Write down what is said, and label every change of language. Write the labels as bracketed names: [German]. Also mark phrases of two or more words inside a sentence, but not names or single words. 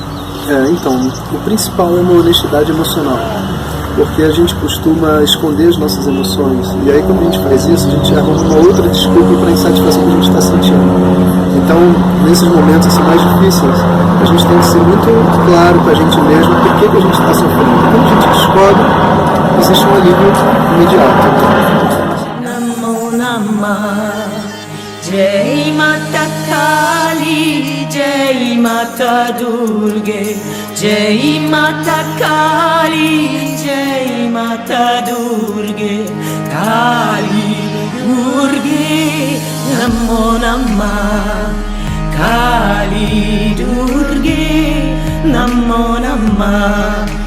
[Portuguese] Então, o principal é uma honestidade emocional, porque a gente costuma esconder as nossas emoções, e aí quando a gente faz isso, a gente arruma uma outra desculpa para a insatisfação que a gente está sentindo. Então, nesses momentos assim, mais difíceis, a gente tem que ser muito claro com a gente mesmo por que a gente está sofrendo. Quando a gente descobre, existe um alívio imediato. [Hindi] नमो नमः जय माता काली जय माता दुर्गे जय माता काली जय माता दुर्गे काली दुर्गे नमो नमः काली दुर्गे नमो नमः